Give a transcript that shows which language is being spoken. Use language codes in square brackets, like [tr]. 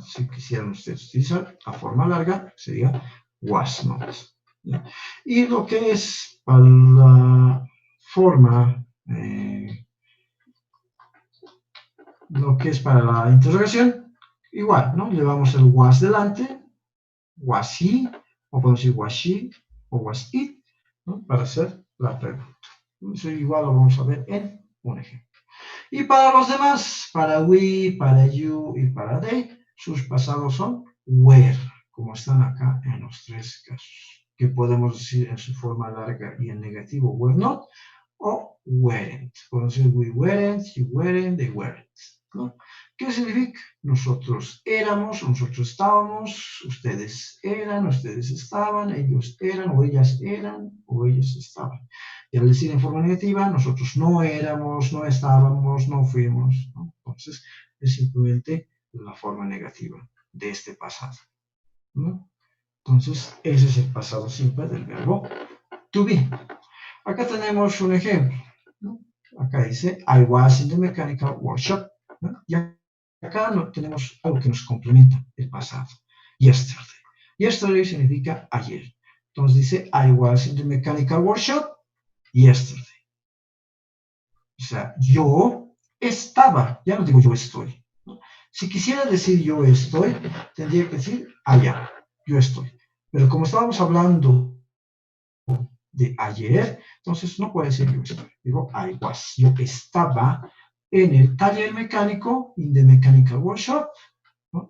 [es] Si quisieran ustedes utilizar la forma larga, sería was not, ¿no? Y lo que es para la forma, lo que es para la interrogación, igual, ¿no? Llevamos el was delante, was he, o podemos decir was she, o was it, ¿no? Para hacer la pregunta. Eso igual lo vamos a ver en un ejemplo. Y para los demás, para we, para you y para they, sus pasados son were, como están acá en los tres casos, que podemos decir en su forma larga y en negativo were not, o weren't. Podemos decir [en] we weren't, you weren't, they weren't, [es] ¿no? ¿Qué significa? Nosotros éramos, nosotros estábamos, ustedes eran, ustedes estaban, ellos eran, o ellas eran, o ellos estaban. Y al decir en forma negativa, nosotros no éramos, no estábamos, no fuimos, ¿no? Entonces, es simplemente la forma negativa de este pasado, ¿no? Entonces, ese es el pasado simple del verbo to be. Acá tenemos un ejemplo, ¿no? Acá dice, [en] I was in the mechanical workshop, [es] ¿no? Y acá tenemos algo que nos complementa el pasado. Yesterday. Yesterday significa ayer. Entonces dice, [en] I was in the mechanical workshop yesterday. [es] O sea, yo estaba, ya no digo yo estoy, ¿no? Si quisiera decir yo estoy, tendría que decir allá, yo estoy. Pero como estábamos hablando de ayer, entonces no puedo decir yo estoy. Digo I was, yo estaba en el taller mecánico, [en] in the mechanical workshop, [es] ¿no?